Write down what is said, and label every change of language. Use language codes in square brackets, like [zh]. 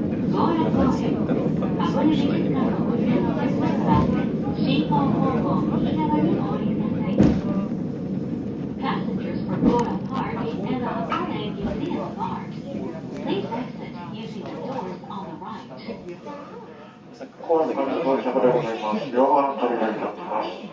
[ja] 強羅公園箱根美術館のご利用のお客様は進行方向右側にお降りください。 [en] Passengers for Gora Park and the Hakone Museum of Art, please exit using the doors on the right. [ja] 後半で到着でございます。両側の扉になっています。